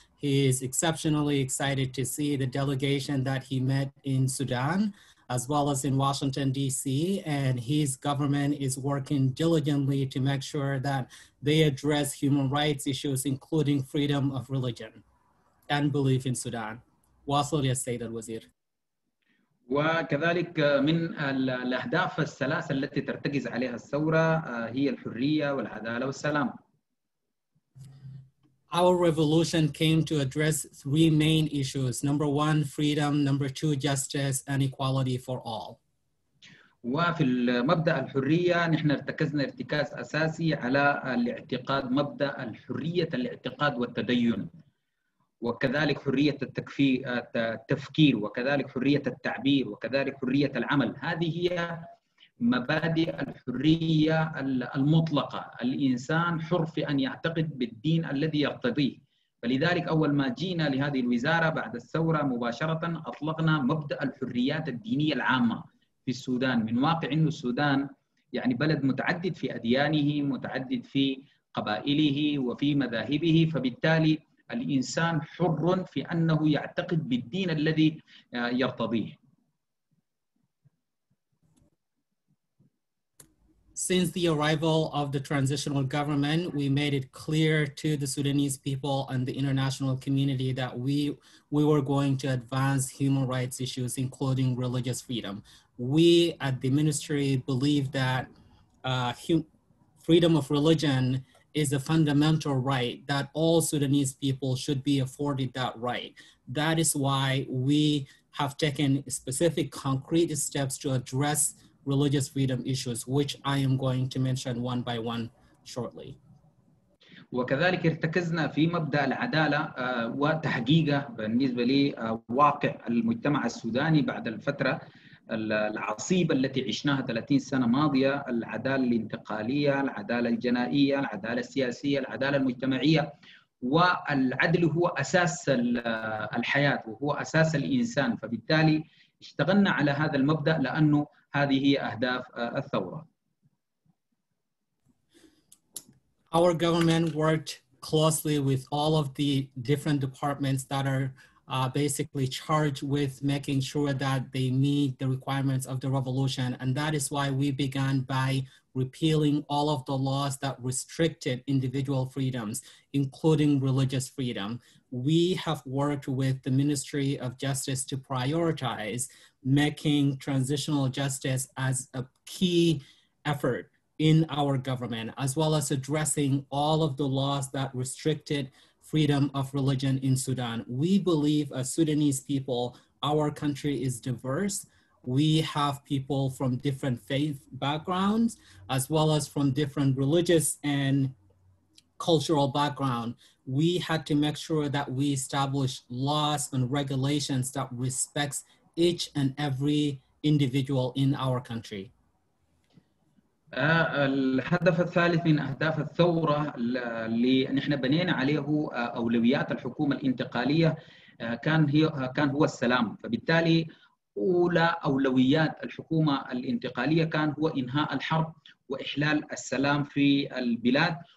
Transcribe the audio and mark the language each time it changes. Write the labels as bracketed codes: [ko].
[en] He's exceptionally excited to see the delegation that he met in Sudan, as well as in Washington, D.C., and his government is working diligently to make sure that they address human rights issues, including freedom of religion and belief in Sudan. [ar] واصل يا السيد الوزير. وكذلك من الأهداف الثلاثة التي ترتكز عليها الثورة هي الحرية والعدالة والسلام. [en] Our revolution came to address three main issues. Number one, freedom. Number two, justice and equality for all. [ar] وفي المبدأ الحرية نحن ارتكزنا ارتكاز أساسي على الاعتقاد، مبدأ الحرية الاعتقاد والتدين، وكذلك حرية التفكير، وكذلك حرية التعبير، وكذلك حرية العمل. هذه هي مبادئ الحرية المطلقة. الإنسان حر في أن يعتقد بالدين الذي يرتضيه. فلذلك أول ما جينا لهذه الوزارة بعد الثورة مباشرة أطلقنا مبدأ الحريات الدينية العامة في السودان، من واقع أن السودان يعني بلد متعدد في أديانه، متعدد في قبائله وفي مذاهبه، فبالتالي الإنسان حر في أنه يعتقد بالدين الذي يرتضيه. [en] Since the arrival of the transitional government, we made it clear to the Sudanese people and the international community that we were going to advance human rights issues, including religious freedom. We at the ministry believe that freedom of religion is a fundamental right, that all Sudanese people should be afforded that right. That is why we have taken specific concrete steps to address religious freedom issues, which I am going to mention one by one shortly. [ar] وكذلك ارتكزنا في مبدأ العدالة وتحقيقه بالنسبة لواقع المجتمع السوداني بعد الفترة العصيبة التي عشناها 30 سنة ماضية، العدالة الانتقالية، العدالة الجنائية، العدالة السياسية، العدالة المجتمعية. والعدل هو أساس الحياة وهو أساس الإنسان، فبالتالي اشتغلنا على هذا المبدأ لأنه هذه هي أهداف الثورة. [en] Our government worked closely with all of the different departments that are basically charged with making sure that they meet the requirements of the revolution. And that is why we began by repealing all of the laws that restricted individual freedoms, including religious freedom. We have worked with the Ministry of Justice to prioritize making transitional justice as a key effort in our government, as well as addressing all of the laws that restricted freedom of religion in Sudan. We believe as Sudanese people, our country is diverse. We have people from different faith backgrounds, as well as from different religious and cultural background. We had to make sure that we establish laws and regulations that respects each and every individual in our country. [ar] الهدف الثالث من أهداف الثورة اللي نحن بنينا عليه أولويات الحكومة الانتقالية كان هو السلام. فبالتالي أولى أولويات الحكومة الانتقالية كان هو إنهاء الحرب وإحلال السلام في البلاد.